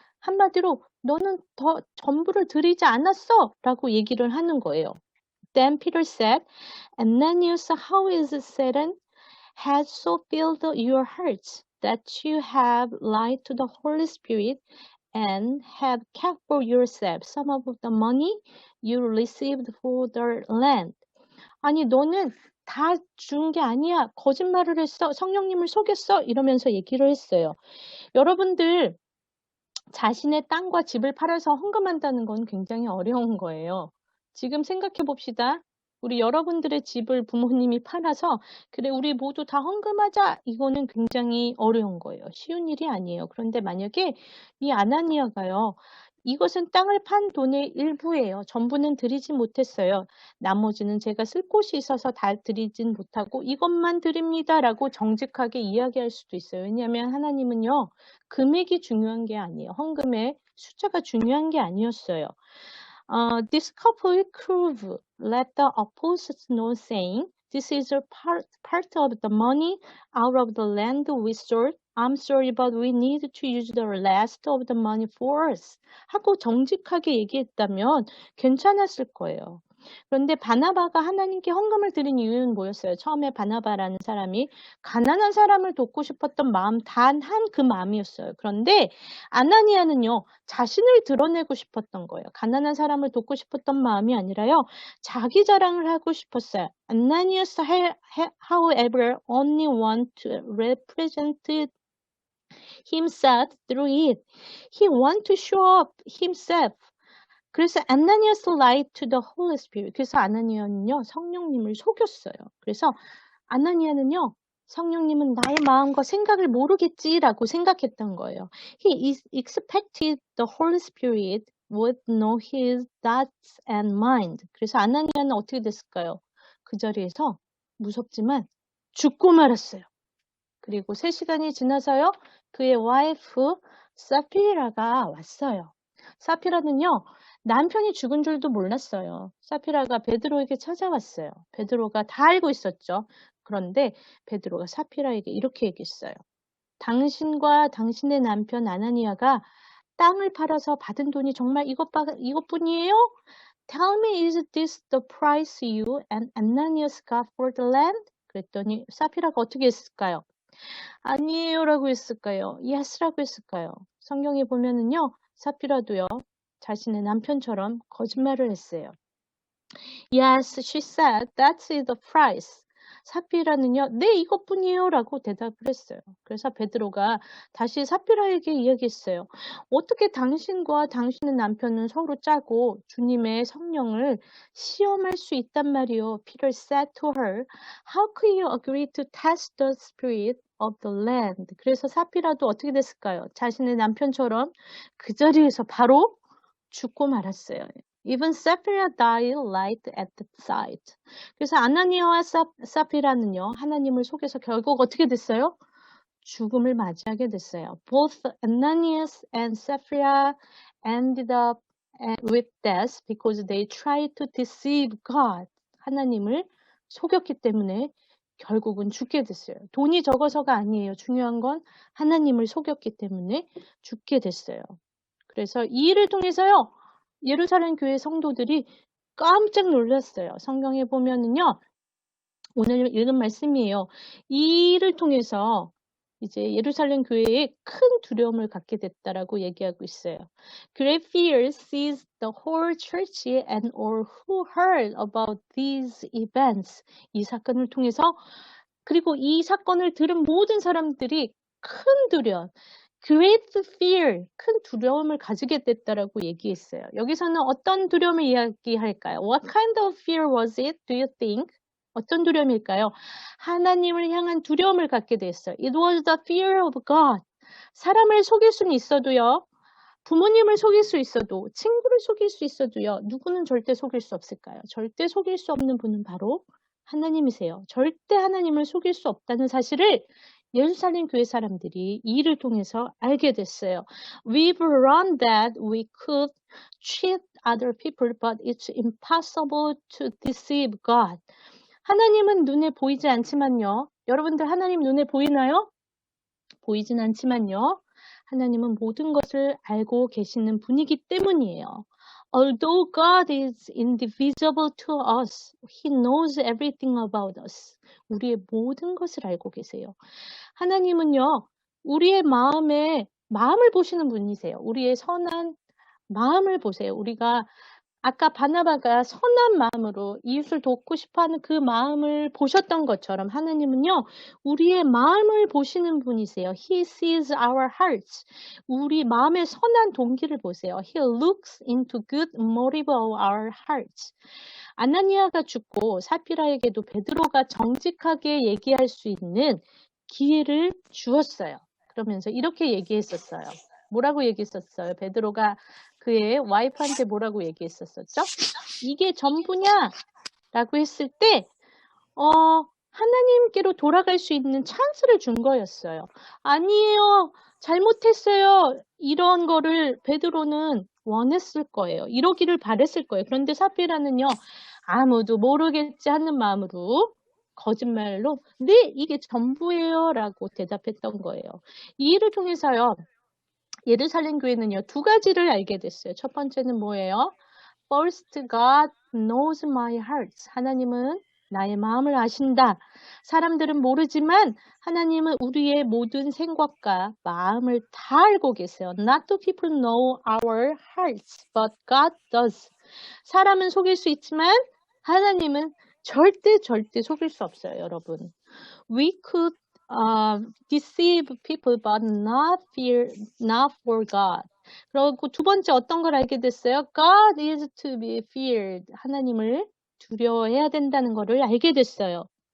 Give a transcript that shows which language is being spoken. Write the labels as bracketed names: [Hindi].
[Korean] 한마디로 너는 더 전부를 드리지 않았어? 라고 얘기를 하는 거예요. [English] Then Peter said, Ananias, how is it Satan has so filled your hearts that you have lied to the Holy Spirit and have kept for yourself some of the money you received for the land? [Korean] 아니 너는 다 준 게 아니야. 거짓말을 했어. 성령님을 속였어. 이러면서 얘기를 했어요. 여러분들 자신의 땅과 집을 팔아서 헌금한다는 건 굉장히 어려운 거예요. 지금 생각해 봅시다. 우리 여러분들의 집을 부모님이 팔아서 그래 우리 모두 다 헌금하자 이거는 굉장히 어려운 거예요. 쉬운 일이 아니에요. 그런데 만약에 이 아나니아가요. 이것은 땅을 판 돈의 일부예요. 전부는 드리지 못했어요. 나머지는 제가 쓸 곳이 있어서 다 드리진 못하고 이것만 드립니다라고 정직하게 이야기할 수도 있어요. 왜냐하면 하나님은요. 금액이 중요한 게 아니에요. 헌금의 숫자가 중요한 게 아니었어요. [English] This couple could let the opposites know, saying, "This is a part of the money out of the land we sold. I'm sorry, but we need to use the rest of the money for us." [Korean] 하고 정직하게 얘기했다면 괜찮았을 거예요. 그런데 바나바가 하나님께 헌금을 드린 이유는 뭐였어요? 처음에 바나바라는 사람이 가난한 사람을 돕고 싶었던 마음 단 한 그 마음이었어요. 그런데 아나니아는요. 자신을 드러내고 싶었던 거예요. 가난한 사람을 돕고 싶었던 마음이 아니라요. 자기 자랑을 하고 싶었어요. [English] Ananias, however, only want to represent himself through it. He want to show up himself. [Korean] 그래서 아나니아스 [English] lied to the Holy Spirit. [Korean] 그래서 아나니아는요. 성령님을 속였어요. 그래서 아나니아는요. 성령님은 나의 마음과 생각을 모르겠지라고 생각했던 거예요. [English] He expected the Holy Spirit would know his thoughts and mind. [Korean] 그래서 아나니아는 어떻게 됐을까요? 그 자리에서 무섭지만 죽고 말았어요. 그리고 3시간이 지나서요. 그의 와이프 사피라가 왔어요. 사피라는요. 남편이 죽은 줄도 몰랐어요. 사피라가 베드로에게 찾아왔어요. 베드로가 다 알고 있었죠. 그런데 베드로가 사피라에게 이렇게 얘기했어요. 당신과 당신의 남편 아나니아가 땅을 팔아서 받은 돈이 정말 이것뿐이에요? [English] Tell me, is this the price you and Ananias got for the land? [Korean] 그랬더니 사피라가 어떻게 했을까요? 아니에요라고 했을까요? Yes라고 했을까요? 성경에 보면은요. 사피라도요. 자신의 남편처럼 거짓말을 했어요. [English] Yes, she said, that's the price. [Korean] 사피라는요, 네, 이것뿐이에요 라고 대답을 했어요. 그래서 베드로가 다시 사피라에게 이야기했어요. 어떻게 당신과 당신의 남편은 서로 짜고 주님의 성령을 시험할 수 있단 말이요. [English] Peter said to her, how could you agree to test the spirit of the land? [Korean] 그래서 사피라도 어떻게 됐을까요? 자신의 남편처럼 그 자리에서 바로 죽고 말았어요. [English] Even Sapphira died light at the sight. [Korean] 그래서 아나니아와 사피라는요. 하나님을 속여서 결국 어떻게 됐어요? 죽음을 맞이하게 됐어요. [English] Both Ananias and Sapphira ended up with death because they tried to deceive God. [Korean] 하나님을 속였기 때문에 결국은 죽게 됐어요. 돈이 적어서가 아니에요. 중요한 건 하나님을 속였기 때문에 죽게 됐어요. 그래서 이 일을 통해서요. 예루살렘 교회 성도들이 깜짝 놀랐어요. 성경에 보면은요. 오늘 읽은 말씀이에요. 이 일을 통해서 이제 예루살렘 교회에 큰 두려움을 갖게 됐다라고 얘기하고 있어요. [English] Great fear seized the whole church and all who heard about these events. [Korean] 이 사건을 통해서 그리고 이 사건을 들은 모든 사람들이 큰 두려움, [English] great fear, [Korean] 큰 두려움을 가지게 됐다라고 얘기했어요. 여기서는 어떤 두려움을 이야기할까요? [English] What kind of fear was it, do you think? [Korean] 어떤 두려움일까요? 하나님을 향한 두려움을 갖게 됐어요. [English] It was the fear of God. [Korean] 사람을 속일 수는 있어도요. 부모님을 속일 수 있어도, 친구를 속일 수 있어도요. 누구는 절대 속일 수 없을까요? 절대 속일 수 없는 분은 바로 하나님이세요. 절대 하나님을 속일 수 없다는 사실을 예루살렘 교회 사람들이 이 일을 통해서 알게 됐어요. [English] We've learned that we could cheat other people, but it's impossible to deceive God. [Korean] 하나님은 눈에 보이지 않지만요. 여러분들 하나님 눈에 보이나요? 보이진 않지만요. 하나님은 모든 것을 알고 계시는 분이기 때문이에요. [English] Although God is indivisible to us, He knows everything about us. [Korean] 우리의 모든 것을 알고 계세요. 하나님은요, 우리의 마음을 보시는 분이세요. 우리의 선한 마음을 보세요. 우리가 아까 바나바가 선한 마음으로 이웃을 돕고 싶어하는 그 마음을 보셨던 것처럼 하나님은요. 우리의 마음을 보시는 분이세요. [English] He sees our hearts. [Korean] 우리 마음의 선한 동기를 보세요. [English] He looks into good motive of our hearts. [Korean] 아나니아가 죽고 사피라에게도 베드로가 정직하게 얘기할 수 있는 기회를 주었어요. 그러면서 이렇게 얘기했었어요. 뭐라고 얘기했었어요? 베드로가 그의 와이프한테 뭐라고 얘기했었었죠? 이게 전부냐? 라고 했을 때 하나님께로 돌아갈 수 있는 찬스를 준 거였어요. 아니에요. 잘못했어요. 이런 거를 베드로는 원했을 거예요. 이러기를 바랬을 거예요. 그런데 사피라는요. 아무도 모르겠지 하는 마음으로 거짓말로 네, 이게 전부예요. 라고 대답했던 거예요. 이 일을 통해서요. 예루살렘 교회는요. 두 가지를 알게 됐어요. 첫 번째는 뭐예요? [English] First, God knows my heart. [Korean] 하나님은 나의 마음을 아신다. 사람들은 모르지만 하나님은 우리의 모든 생각과 마음을 다 알고 계세요. [English] Not the people know our hearts, but God does. [Korean] 사람은 속일 수 있지만 하나님은 절대 속일 수 없어요, 여러분. [English] We could deceive people, but not for God. [Korean] 그리고 두 번째 어떤 걸 알게 됐어요? [English] God is to be feared. [Korean] 하나님을 두려워해야 된다는 것을 알게 됐어요.